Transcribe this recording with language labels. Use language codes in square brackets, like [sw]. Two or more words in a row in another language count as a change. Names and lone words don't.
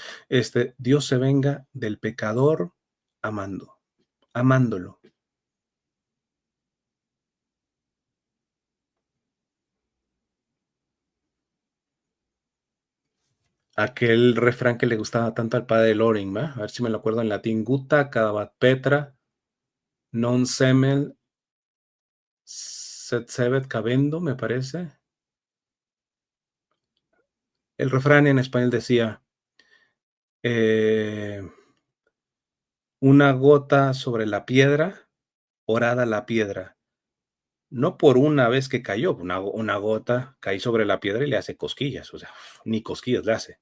[es] Dios se venga del pecador amando, amándolo. Aquel refrán que le gustaba tanto al padre Loring, ¿va? A ver si me lo acuerdo en latín. [la] Gutta cavat Petra, non semel sed sebet cavendo, [es] me parece. El refrán en español decía, eh, una gota sobre la piedra, orada la piedra. No por una vez que cayó, una gota cae sobre la piedra y le hace cosquillas, o sea, ni cosquillas le hace.